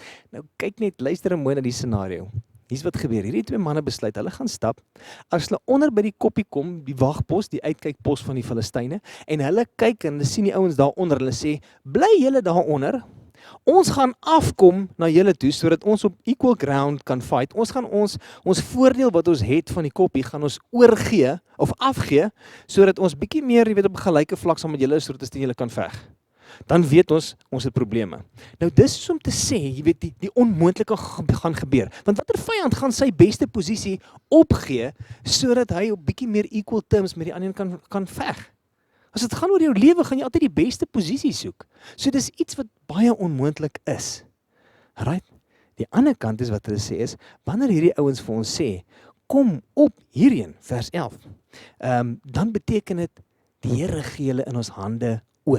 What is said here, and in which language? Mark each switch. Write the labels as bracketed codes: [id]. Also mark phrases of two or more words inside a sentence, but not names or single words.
[af] Nou kyk net, luister mooi na die scenario. Hier's wat gebeur. Hierdie twee manne besluit, hulle gaan stap. As hulle onder by die koppie kom, die wagpos, die uitkykpos van die Filistyne, en hulle kyk en hulle sien die ouens daaronder, hulle sê, bly julle daaronder. Ons gaan afkom na julle toe, sodat ons op [en] equal ground [af] kan fight. Ons gaan ons voordeel wat ons het van die koppie, gaan ons oorgee, of afgee, sodat ons bietjie meer, jy weet, op 'n gelyke vlak saam met julle, sodat ons teen julle kan veg. Dan weet ons het probleme. Nou dis soos om te sê, jy weet, die onmoontlike gaan gebeur. Want watter vyand gaan sy beste posisie opgee, sodat hy op bietjie meer [en] equal terms [af] met die ander kan veg? As dit gaan oor jou lewe, gaan jy altyd die beste posisie soek. So dis iets wat baie onmoontlik is. Right? Die ander kant is wat hulle sê is, wanneer hierdie ouens vir ons sê, kom op hierheen, vers 11, dan beteken dit, die Here gee hulle in ons hande oor.